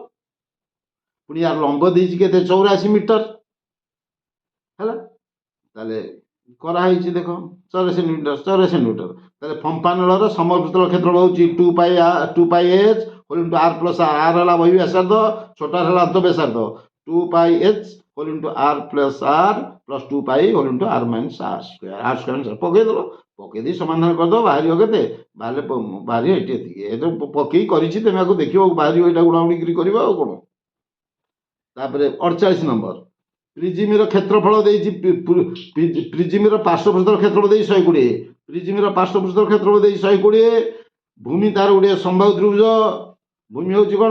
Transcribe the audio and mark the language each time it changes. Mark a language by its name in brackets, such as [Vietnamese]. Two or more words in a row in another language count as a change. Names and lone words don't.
[Odia] ପୁଣି ୟାର ଲମ୍ବ ଦେଇଛି କେତେ 84 ମିଟର ହେଲା। ତାହେଲେ କରାହେଇଛି ଦେଖ 84 ମିଟର। ତାହେଲେ ଫମ୍ପାନଳର ସମଭୂତଳ କ୍ଷେତ୍ରଫଳ ହଉଛି 2πh r + r ହେଲା ବହି ବ୍ୟାସାର୍ଦ୍ଧ, ଛୋଟ ହେଲା ଅର୍ଥ ବ୍ୟାସାର୍ଦ୍ଧ, 2πh r + r + 2π r - r²। ପକେଇ ଦେଇ ସମାଧାନ କରିଦେବ, ବାହାରିବ କେତେ, ବାହାରିବ ଏଠି ଏତିକି। ଏ ପକେଇ କରିଛି, ତମେ ଆକୁ ଦେଖିବ ବାହାରିବ, ଏଇଟା ଗୁଣାଗୁଣି କରିବ ଆଉ କ'ଣ। ତାପରେ 48 ନମ୍ବର ପ୍ରିଜିମିର କ୍ଷେତ୍ରଫଳ ଦେଇଛି ପ୍ରିଜିମିର ପାର୍ଶ୍ୱପୃଷ୍ଠର କ୍ଷେତ୍ରଫଳ ଦେଇଛି 120, ପ୍ରିଜିମିର ପାର୍ଶ୍ୱପୃଷ୍ଠର କ୍ଷେତ୍ରଫଳ ଦେଇଛି 120, ଭୂମି ତାର ଗୋଟିଏ ସମବାହୁ ତ୍ରିଭୁଜ, ଭୂମି ହେଉଛି କ'ଣ?